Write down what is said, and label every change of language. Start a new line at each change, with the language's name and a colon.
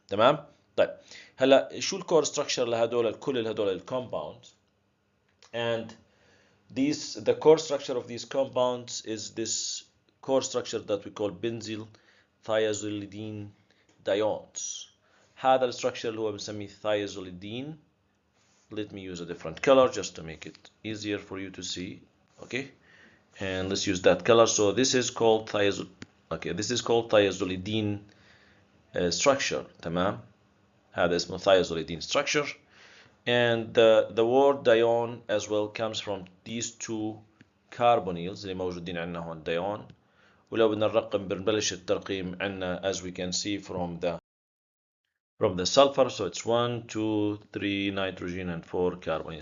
Arabic: تمام؟ طيب هلا شو الكور ستراكشر لهدول كل هدول الكومباوندز؟
English: And the core structure of these compounds is this core structure that we call benzyl thiazolidine diones.
Arabic: هذا الستراكشر اللي هو بنسميه thiazolidine.
English: Let me use a different color just to make it easier for you to see. Okay, and let's use that color. So this is called thiazolidine structure.
Arabic: تمام؟ هذا اسمه thiazolidine structure.
English: And the word dione as well comes from these two carbonyls
Arabic: اللي موجودين عندنا هون
English: dione.
Arabic: ولو بدنا نرقم بنبلش الترقيم عندنا
English: as we can see from the sulfur. So it's 1, 2, 3 nitrogen and 4 carbonyl.